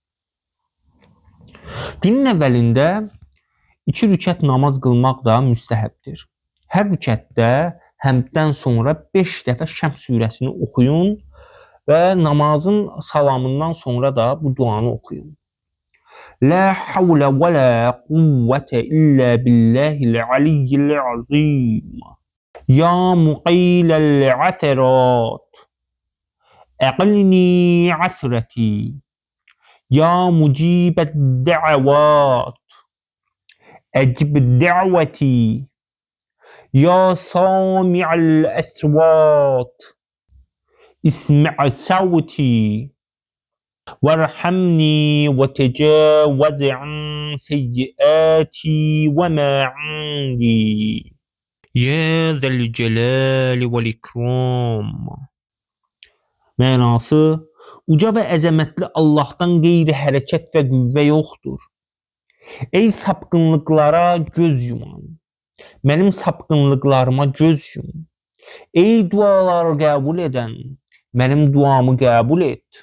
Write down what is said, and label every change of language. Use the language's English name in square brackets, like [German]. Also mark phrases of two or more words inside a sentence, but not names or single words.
[Azerbaijani] Günün əvvəlində 2 rükət namaz qılmaq da müstəhəbdir. Hər rükətdə həmddən sonra 5 dəfə Şəms surəsini oxuyun və namazın salamından sonra da bu duanı oxuyun. [Arabic] لا حول ولا قوة إلا بالله العلي العظيم. يا مقيل العثرات أقلني عثرتي. يا مجيب الدعوات أجب دعوتي. يا سامع الأصوات اسمع صوتي. وارحمني وتجاوز عن سيئاتي وما عندي يا ذا الجلال والإكرام. [Azerbaijani] Mənası, uca və əzəmətli Allahdan qeyri hərəkət və qüvvə yoxdur. Ey sapqınlıqlara göz yuman, mənim sapqınlıqlarıma göz yum. Ey duaları qəbul edən, mənim duamı qəbul et.